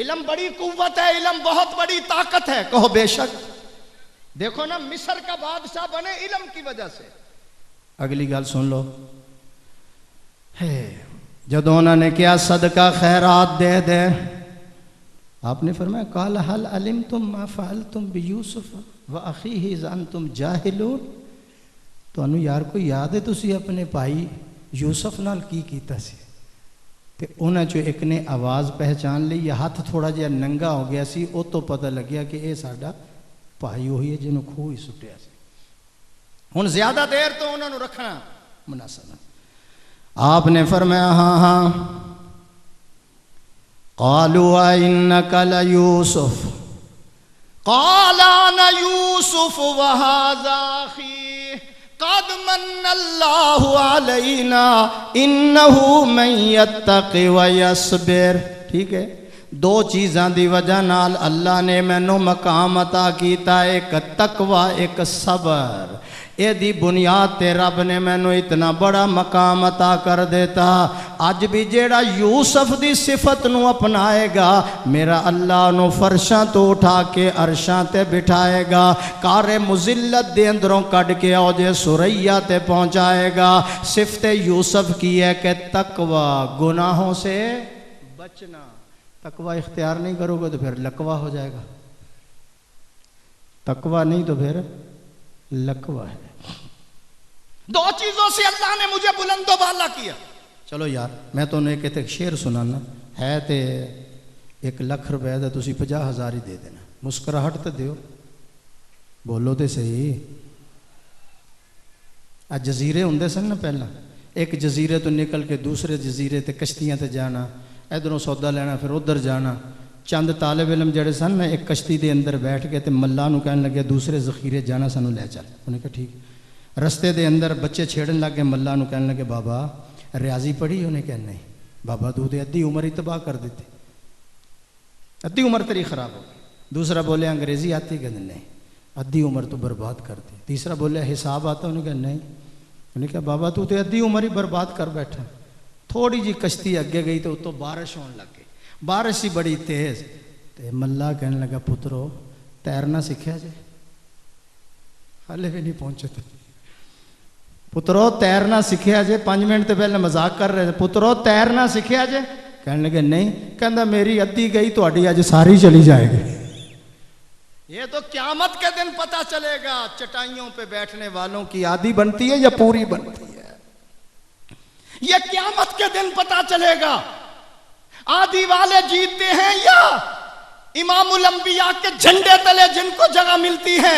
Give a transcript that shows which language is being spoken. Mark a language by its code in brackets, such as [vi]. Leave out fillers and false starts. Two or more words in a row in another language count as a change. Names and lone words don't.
[ur] علم بڑی قوت ہے، علم بہت بڑی طاقت ہے، کہو بے شک۔ دیکھو نا، مصر کا بادشاہ بنے علم کی وجہ سے۔ [pa] اگلی گل سن لو، جدو انہوں نے کیا صدقہ خیرات دے دے، آپ نے فرمایا [ar] قال هل علمتم ما فعلتم بیوسف واخیہ اذ انتم جاہلون، [pa] تانوں یار کوئی یاد ہے تسی اپنے بھائی یوسف نال کی کیتا سی؟ تے انہاں چوں ایک نے آواز پہچان لی یا ہاتھ تھوڑا جہا ننگا ہو گیا سی، او تو پتہ لگیا کہ اے ساڈا بھائی وہی ہے جنوں کھوہ ہی سٹیا سی۔ ہن زیادہ دیر تو انہاں نوں رکھنا مناسب نہیں۔ [ur] آپ نے فرمایا ہاں ہاں، [ar] قالوا انک لیوسف قال انا یوسف وہذا اخی قد من اللہ علینا انہ من یتق ویصبر۔ [pa] ٹھیک ہے، دو چیزاں دی وجہ نال اللہ نے مینوں مقام عطا کیتا، ایک تقوی ایک صبر۔ اے دی بنیاد تے رب نے مینوں اتنا بڑا مقام عطا کر دیتا۔ اج بھی جیڑا یوسف دی صفت نو اپنائے گا، میرا اللہ نو فرشاں تو اٹھا کے عرشاں تے بٹھائے گا، کار مذلت دے اندروں کڈ کے اوجے سریا تے پہنچائے گا۔ [ur] صفت یوسف کی ہے کہ تقوی، گناہوں سے بچنا۔ تقوی اختیار نہیں کرو گے تو پھر لقوہ ہو جائے گا، تقوی نہیں تو پھر لقوہ ہے۔ دو چیزوں سے اللہ نے مجھے بلند و بالا کیا۔ [pa] چلو یار میں تو ایک شعر سنانا ہے تے 1,00,000 روپے دا تسی 50,000 ہی دے دینا، مسکراہٹ تے دیو، بولو تے صحیح۔ جزیرے ہوندے سن نا پہلا، ایک جزیرے تو نکل کے دوسرے جزیرے تے کشتیاں تے جانا، ادھروں سودا لینا پھر ادھر جانا۔ چند طالب علم جڑے سن نا ایک کشتی دے اندر بیٹھ کے تے ملا نو کہنے لگے دوسرے ذخیرے جانا سانو لے چل، انہیں کہا ٹھیک۔ رستے دے اندر بچے چھیڑن لگے، ملا نو کہنے لگے بابا ریاضی پڑھی؟ انہیں کہا نہیں بابا تو تے ادھی عمر ہی تباہ کر دیتے، ادھی عمر تیری خراب ہو گئی۔ دوسرا بولے انگریزی آتی؟ کہتے نہیں ادھی عمر تو برباد کر دی۔ تیسرا بولے حساب آتا؟ انہیں کہا نہیں۔ انہیں کہا بابا تو تے ادھی عمر ہی برباد کر بیٹھا۔ تھوڑی جی کشتی اگے گئی تو اتوں بارش ہونے لگ گئی، بارش ہی بڑی تیز۔ تے ملا کہنے لگا پترو تیرنا سیکھیا جے؟ ہلے بھی نہیں پہنچے تھے۔ پترو تیرنا سیکھیا جے؟ 5 منٹ تے پہلے مذاق کر رہے تھے، پترو تیرنا سیکھیا جے؟ کہنے لگے نہیں۔ کہندا میری ادھی گئی تہاڈی اج ساری چلی جائے گی۔ [ur] یہ تو قیامت کے دن پتہ چلے گا چٹائیوں پہ بیٹھنے والوں کی آدھی بنتی ہے یا پوری بنتی ہے، یہ قیامت کے دن پتہ چلے گا۔ آدھی والے جیتتے ہیں یا امام الانبیاء کے جھنڈے تلے جن کو جگہ ملتی ہے۔